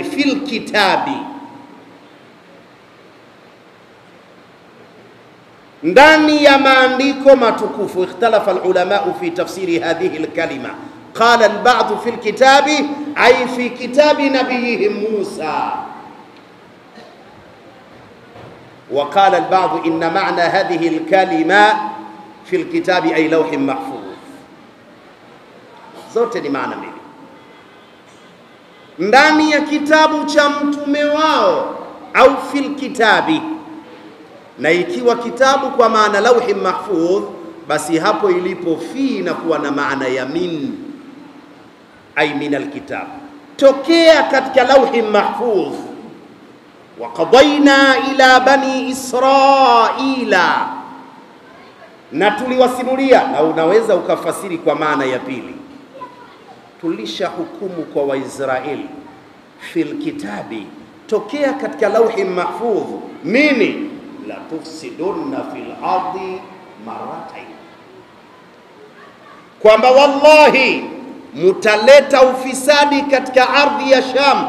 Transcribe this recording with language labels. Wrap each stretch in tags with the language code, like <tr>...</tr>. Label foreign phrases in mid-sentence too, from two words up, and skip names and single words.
<ar>في الكتاب,</ar> <sw>ndani ya maandiko matukufu.</sw> <ar>اختلف العلماء في تفسير هذه الكلمة. قال البعض في الكتاب أي في كتاب نبيهم موسى, وقال البعض إن معنى هذه الكلمة في الكتاب أي لوح محفوظ.</ar> <sw>zote ni maana mbili. Ndani ya kitabu cha mtume wao au</sw> <ar>في الكتاب,</ar> <sw>na ikiwa kitabu kwa maana</sw> <ar>لوح محفوظ,</ar> <sw>basi hapo ilipo fi na kuwa na maana ya min,</sw> <ar>أي من الكتاب,</ar> <sw>tokea katika</sw> <ar>لوح محفوظ. وقضينا إلى بني إسرائيل,</ar> <sw>na tuliwasimulia. Na unaweza ukafasiri kwa maana ya pili, tulisha hukumu kwa Waisraeli</sw> <ar>في الكتاب,</ar> <sw>tokea katika</sw> <ar>لوح محفوظ,</ar> <sw>nini?</sw> <ar>لتفسدن في الأرض مرتين,</ar> <sw>kwamba wallahi mutaleta ufisadi katika ardhi ya Sham.</sw>